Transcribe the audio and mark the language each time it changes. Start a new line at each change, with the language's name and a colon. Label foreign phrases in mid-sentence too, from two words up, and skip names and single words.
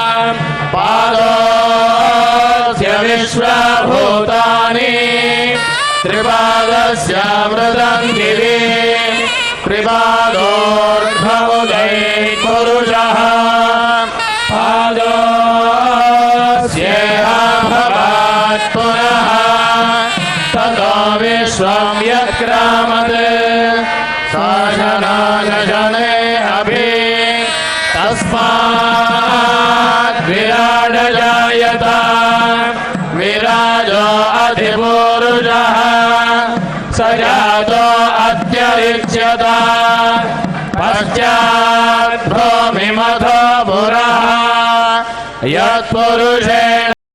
Sanskrit: ಪಾದೋಸ್ಯ ವಿಶ್ವಭೂತಾನಿ ತ್ರಿಪಾದಸ್ಯ ಮೃದಂಗಿರಿ ತ್ರಿಪಾದೋರ್ಧ್ವೋದೈ ಪುರುಷಃ ಪಾದೋಸ್ಯೇಹ ಭವಾತ್ ಪುನಃ ತದೋ ವಿಶ್ವಂ ಯತ್ಕ್ರಾಮತ್ ಸಾಶನಾಶನೇ ಅಭಿ ತಸ್ಮಾತ್ ವಿರಾಡ ಜಾಯತ ವಿರಾಜೋ ಅಧಿಪುರುಷಃ ಸ ಜಾತೋ ಅತ್ಯರಿಚ್ಯತ ಪಶ್ಚಾತ್ ಭೂಮಿಮಥೋ ಪುರಃ ಯತ್ಪುರುಷೇಣ